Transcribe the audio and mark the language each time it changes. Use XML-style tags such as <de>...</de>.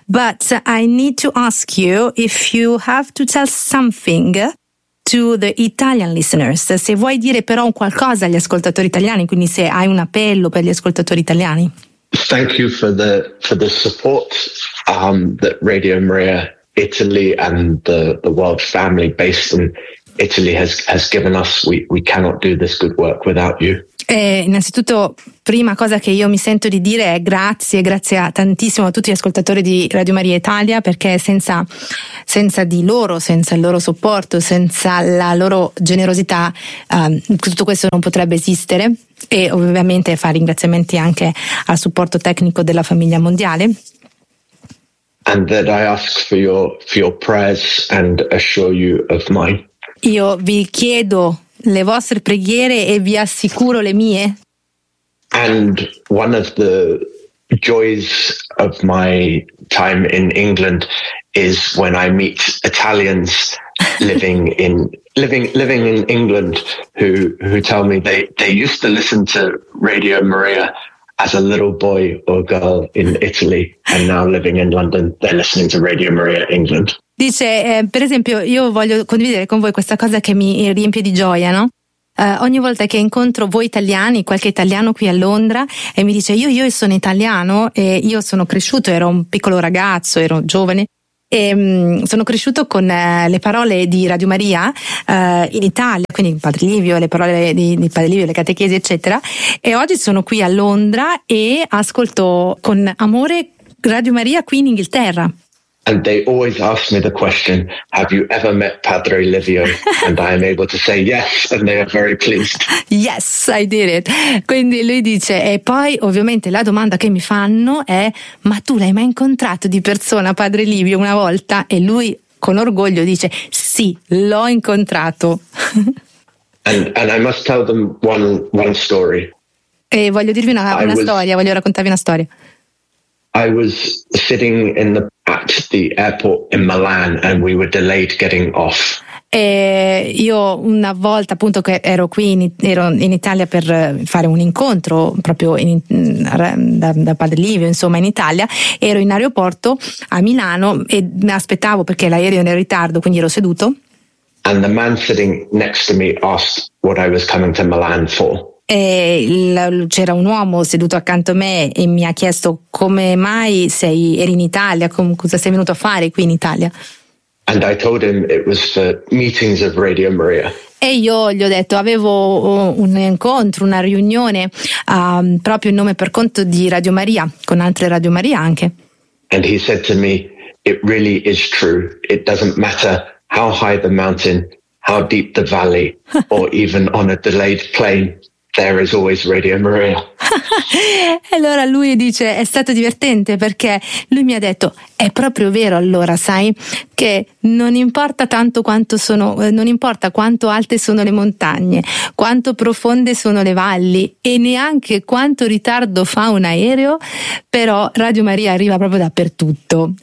<en>But I need to ask you if you have to tell something to the Italian listeners.</en> <it>Se vuoi dire però un qualcosa agli ascoltatori italiani, quindi se hai un appello per gli ascoltatori italiani.</it> <en>Thank you for the support that Radio Maria Italy and the world family based in Italy has given us. We cannot do this good work without you.</en> <it>Innanzitutto, prima cosa che io mi sento di dire è grazie a tantissimo a tutti gli ascoltatori di Radio Maria Italia, perché senza di loro, senza il loro supporto, senza la loro generosità, tutto questo non potrebbe esistere. E ovviamente fa ringraziamenti anche al supporto tecnico della famiglia mondiale.</it> <en>and that I ask for your prayers and assure you of mine.</en> <it>Io vi chiedo le vostre preghiere e vi assicuro le mie.</it> <en>And one of the joys of my time in England is when I meet Italians living in England who tell me they used to listen to Radio Maria as a little boy or girl in Italy, and now living in London they're listening to Radio Maria England.</en> <it>Dice, per esempio, io voglio condividere con voi questa cosa che mi riempie di gioia, no? Ogni volta che incontro voi italiani, qualche italiano qui a Londra, e mi dice io sono italiano e io sono cresciuto, ero un piccolo ragazzo, ero giovane, e sono cresciuto con le parole di Radio Maria in Italia, quindi Padre Livio, le parole di Padre Livio, le catechesi, eccetera, e oggi sono qui a Londra e ascolto con amore Radio Maria qui in Inghilterra.</it> <en>And they always ask me the question, have you ever met Padre Livio? And I am able to say yes, and they are very pleased. Yes, I did it.</en> <it>Quindi lui dice, e poi ovviamente la domanda che mi fanno è, ma tu l'hai mai incontrato di persona Padre Livio una volta? E lui con orgoglio dice, sì, l'ho incontrato.</it> <en>And I must tell them one story.</en> <it>E voglio dirvi voglio raccontarvi una storia.</it> <en>I was sitting at the airport in Milan and we were delayed getting off.</en> <it>E io una volta appunto che ero qui ero in Italia per fare un incontro proprio da Padre Livio, insomma, in Italia, ero in aeroporto a Milano e mi aspettavo perché l'aereo era in ritardo, quindi ero seduto.</it> <en>And the man sitting next to me asked what I was coming to Milan for.</en> <it>E c'era un uomo seduto accanto a me e mi ha chiesto come mai eri in Italia, cosa sei venuto a fare qui in Italia.</it> <en>And I told him it was for meetings of Radio Maria.</en> <it>E io gli ho detto avevo un incontro, una riunione proprio in nome per conto di Radio Maria, con altre Radio Maria anche.</it> <en>And he said to me, it really is true, it doesn't matter how high the mountain, how deep the valley, or even on a delayed plane. There is always Radio Maria.</en> <it>Allora lui dice, è stato divertente perché lui mi ha detto, è proprio vero allora, sai, che non importa tanto quanto sono, non importa quanto alte sono le montagne, quanto profonde sono le valli e neanche quanto ritardo fa un aereo, però Radio Maria arriva proprio dappertutto.</it>